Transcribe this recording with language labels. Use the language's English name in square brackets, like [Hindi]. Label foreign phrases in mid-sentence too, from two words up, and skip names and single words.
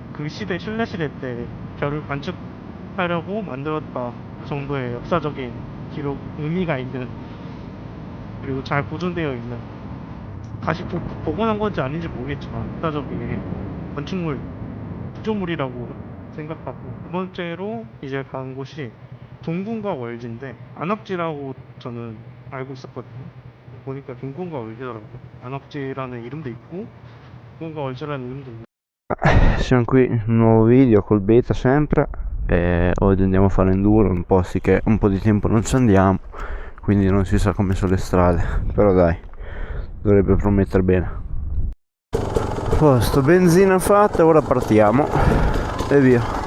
[Korean] 그 시대 신라시대 때 별을 관측하려고 만들었다 정도의 역사적인 기록 의미가 있는 그리고 잘 보존되어 있는 다시 복원한 건지 아닌지 모르겠지만 역사적인 건축물 구조물이라고 생각하고 두 번째로 이제 간 곳이 동궁과 월지인데 안압지라고 저는 알고 있었거든요. 보니까 동궁과 월지더라고요. 안압지라는 이름도 있고 동궁과 월지라는 이름도 있고. [Italian] Siamo qui in un nuovo video col beta sempre e oggi andiamo a fare enduro in posti che un po' di tempo non ci andiamo, quindi non si sa come sono le strade, però dai, dovrebbe promettere bene. Posto, benzina fatta, ora partiamo e via.